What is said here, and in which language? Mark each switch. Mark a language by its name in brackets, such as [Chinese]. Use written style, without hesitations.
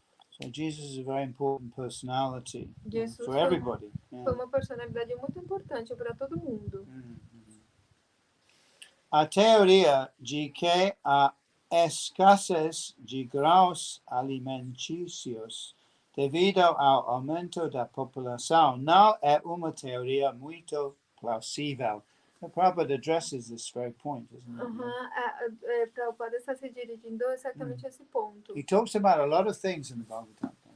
[English] So Jesus is a very important personality [Portuguese] Jesus [English] for everybody. [Portuguese] Foi uma personalidade muito importante para todo mundo. A teoria de que a escassez de graus alimentícios devido ao aumento da população não é uma teoria muito plausível. [English] The Prabhupada addresses this very point, isn't it? [Portuguese] Prabhupada está se dirigindo exatamente a esse ponto. [English] He talks about a lot of things in the Bhagavatam.